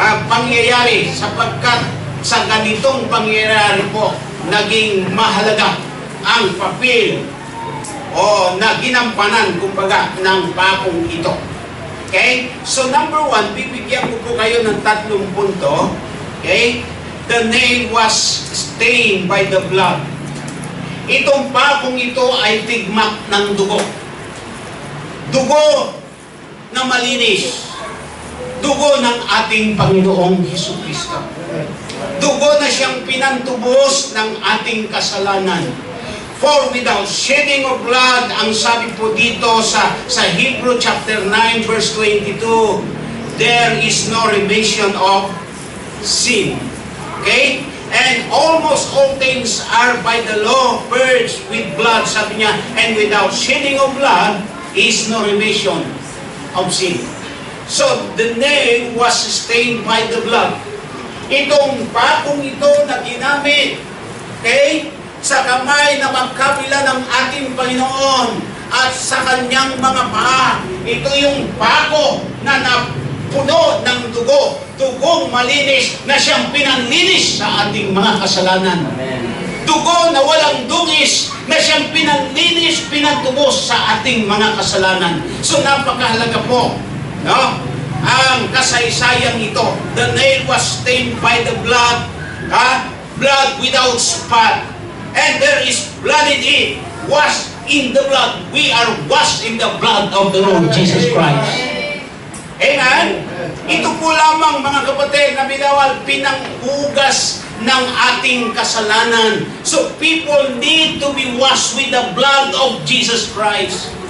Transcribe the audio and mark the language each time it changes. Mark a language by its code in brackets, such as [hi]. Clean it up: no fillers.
[tl] Pangyayari, sapagkat sa ganitong pangyayari po, naging mahalaga ang papel o na ginampanan, kumbaga, ng pakong ito. Okay? So number 1, bibigyan ko po kayo ng 3 punto. Okay? [en] The nail was stained by the blood. [tl] Itong pakong ito ay tigmak ng dugo. Dugo na malinis. Dugo ng ating Panginoong Jesucristo. Dugo na siyang pinantubos ng ating kasalanan. [en] For without shedding of blood, [tl] ang sabi po dito sa Hebrew chapter 9 verse 22, [en] there is no remission of sin. Okay? And almost all things are by the law purged with blood, [tl] sabi niya, [en] and without shedding of blood is no remission of sin. So, the nail was stained by the blood. [tl] Itong bakong ito na ginamit, okay, sa kamay na magkabila ng ating Panginoon at sa kanyang mga paa, ito yung bako na napuno ng dugo, dugong malinis na siyang pinanlinis sa ating mga kasalanan. Amen. Dugo na walang dungis na siyang pinanlinis, pinatubos sa ating mga kasalanan. So napakahalaga po, no? Ang kasaysayang ito. [en] The nail was stained by the blood, blood without spot. And there is blood in it, washed in the blood. We are washed in the blood of the Lord Jesus Christ. Amen? [tl] Ito po lamang, mga kapatid, na binawal, pinanghugas ng ating kasalanan. [en] So people need to be washed with the blood of Jesus Christ.